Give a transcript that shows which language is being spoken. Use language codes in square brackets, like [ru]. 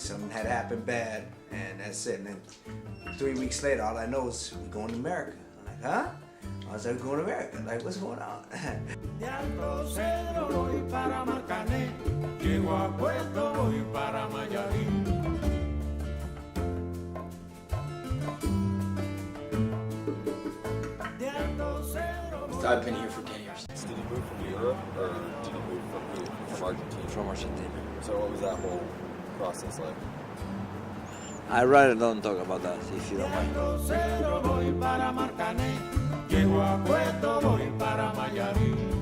[en] had happened bad, and that's it. And then 3 weeks later, all I know is we're going to America. I'm like, huh? I was like, we're going to America. Like, what's going on? [es] De Alto Cedro voy para Marcané, llego a Puerto voy para Mayarín. [en] I've been here for 10 years. Did you move from Europe or did you move from here, from Argentina? From Argentina. So what was that whole process like? I rather don't talk about that if you [es] De [en] don't mind. [es] Alto Cedro voy para Marcané, llego a Puerto voy para Mayarín.